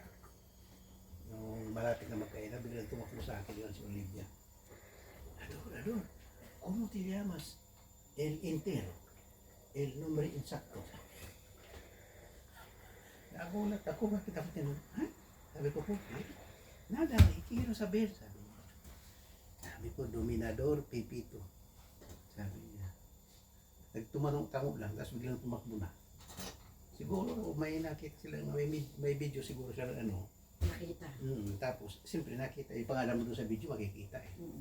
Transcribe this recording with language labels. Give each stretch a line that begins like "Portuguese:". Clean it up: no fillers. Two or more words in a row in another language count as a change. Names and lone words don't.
Filipino: Nung malapit na magkainan, biglang tumakbo sa akin yun si Olivia. Ador,
Spanish: ¿cómo te llamas? El entero. El nombre insakto.
Filipino: Nagulat ako, bakit ako tinanong? Ha? Sabi ko po,
Spanish: nada, quiero saber.
Filipino: Sabi ko, Dominador Pepito. Sabi niya. Nagtumanong-tango lang, tapos biglang tumakbo na. Siguro may nakita sila, may video siguro siya ano. Nakita. Tapos, siyempre nakita, yung pangalan mo doon sa video, makikita eh.